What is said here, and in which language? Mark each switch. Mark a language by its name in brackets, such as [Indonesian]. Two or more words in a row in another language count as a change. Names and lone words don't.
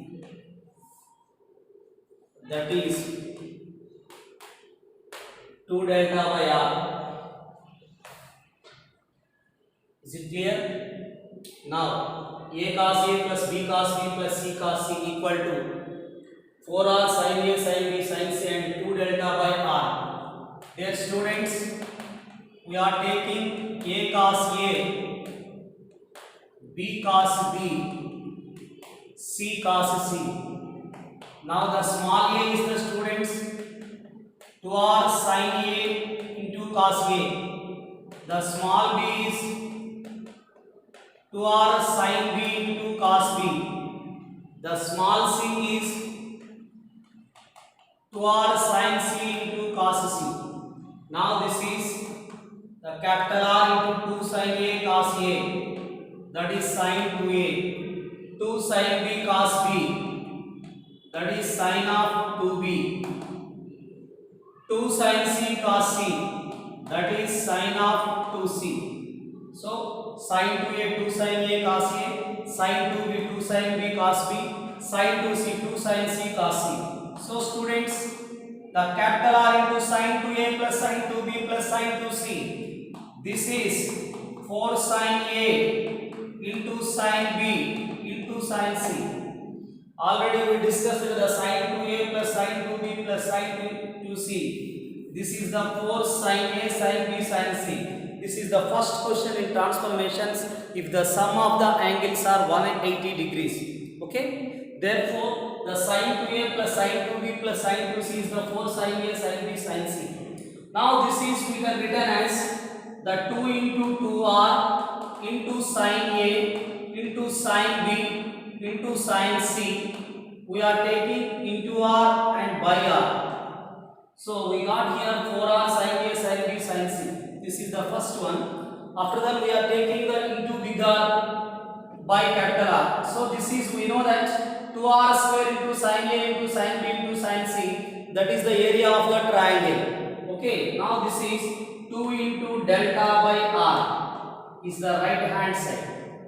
[English] That is 2 delta by R. Is it clear? Now A cos A plus B cos B plus C cos C equal to 4R sin A sin B sin C and 2 delta by R. Dear students, we are taking A cos A, B cos B, C cos C. Now the small a is the students 2R sin A into cos A. The small b is 2R sin B into cos B. The small c is 2R sin C into cos C. Now this is the capital R into 2 sin A cos A. That is sin 2A. 2 sin B cos B. That is sin of 2B. 2 sin C cos C. That is sin of 2C. So sin 2A 2 sin A cos A, sin 2B 2 sin B cos B, sin 2C 2 sin C cos C. So students, the capital R into sin 2A plus sin 2B plus sin 2C. This is 4 sin A into sin B into sin C. Already we discussed the sin 2A plus sin 2B plus sin 2C. This is the 4 sin A sin B sin C. This is the first question in transformations if the sum of the angles are 180 degrees. Okay. Therefore, the sin 2A plus sin 2B plus sin 2C is the 4 sin A sin B sin C. Now this is we can written as the 2 into 2R into sin A into sin B into sin C. We are taking into R and by R. So we got here 4R sin A sin B sin C. This is the first one. After that we are taking the into big R by capital R. So this is, we know that 2R square into sin A into sin B into sin C. That is the area of the triangle. Okay. Now this is 2 into delta by R is the right hand side.